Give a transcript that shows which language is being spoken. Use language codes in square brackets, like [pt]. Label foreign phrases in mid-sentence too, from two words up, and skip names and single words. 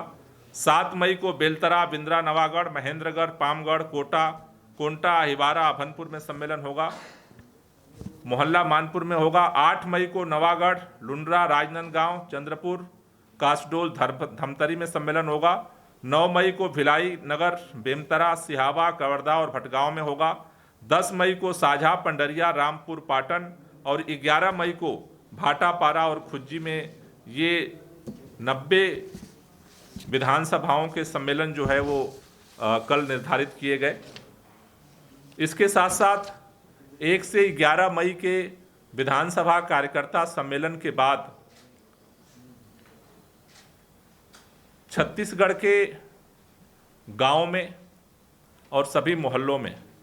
[hi] 7 मई को बेलतरा, बिंद्रा, नवागढ़, महेंद्रगढ़, पामगढ़, कोंटा, हिवारा, अभनपुर में सम्मेलन होगा। मोहल्ला मानपुर में होगा। 8 मई को नवागढ़, लुंड्रा, राजनांदगांव, चंद्रपुर, कासडोल, धमतरी में सम्मेलन होगा। 9 मई को भिलाई नगर, बेमतरा, सिहावा, कवर्धा और भटगांव में होगा। 10 मई को साझा, पंडरिया, रामपुर, पाटन और 11 मई को भाटापारा और खुज्जी में ये 90 विधानसभाओं के सम्मेलन जो है वो कल निर्धारित किए गए। इसके साथ साथ 1 से 11 मई के विधानसभा कार्यकर्ता सम्मेलन के बाद छत्तीसगढ़ के गांव में और सभी मोहल्लों में